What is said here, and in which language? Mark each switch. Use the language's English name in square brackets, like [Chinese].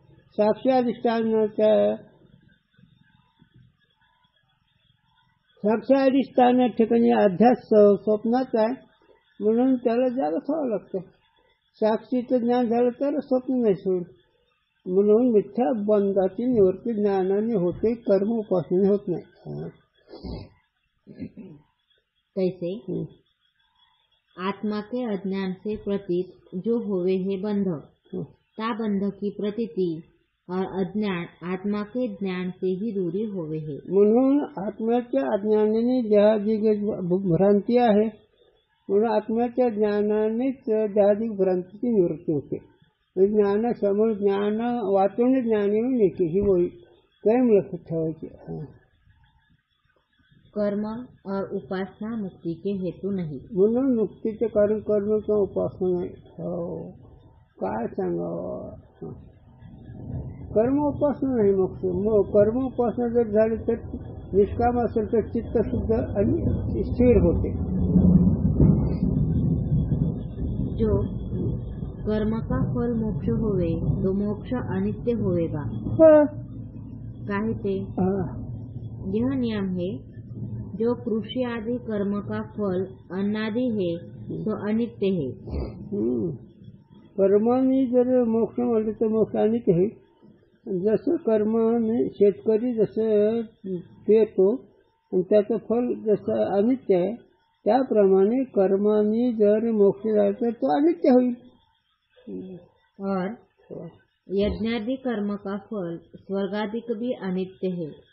[Marathi] साक्षी अधिष्ठानाच्या साक्षी अधिष्ठान ठिकाणी अध्यास स्वप्नाच आहे, म्हणून त्याला जागा सोडावं लागतं। साक्षीचं ज्ञान झालं तर स्वप्न नाही सोड। म्हणून मिथ्या बंधाची निवृत्ती ज्ञानाने होते, कर्म उपासनेने होत नाही। [Hindi] कैसे आत्मा के अज्ञान से प्रतीत जो होवे है बंध, ता बंध की प्रतीति और अज्ञान आत्मा के ज्ञान से ही दूरी होवे है. [Marathi] म्हणून आत्म्याच्या अज्ञानाने जहादिक भ्रांती आहे, म्हणून आत्म्याच्या ज्ञानानेच जहादिक भ्रांतीची निवृत्ती होते. ज्ञानासमोर ज्ञान वाचून ज्ञान येऊन येते ही वही कायम लक्षात ठेवायची. [Hindi] कर्म और उपासना मुक्ति के हेतु नहीं. [Marathi] म्हणून मुक्तीचे कारण कर्म किंवा उपासना नाही. हो काय सांगावं. कर्म उपासना नाही मोक्ष. कर्म उपासना जर झाली तर निष्काम असेल तर चित्त शुद्ध आणि स्थिर होते. [Hindi] जो कर्म का फल मोक्ष होवे तो मोक्ष अनित्य होवेगा. काहे ते यह नियम है, जो कृषि आदि कर्म का फल अन्नादि है तो अनित्य है. [Marathi] कर्माने जर मोक्ष म्हणले तर मोक्ष अनित्य आहे. जसं कर्माने शेतकरी जसं पेरतो आणि त्याचं फल जसं अनित्य आहे, त्याप्रमाणे कर्माने जर मोक्ष झाला तर तो अनित्य होईल. [Hindi] और यज्ञादि कर्म का फल स्वर्गादिक भी अनित्य है.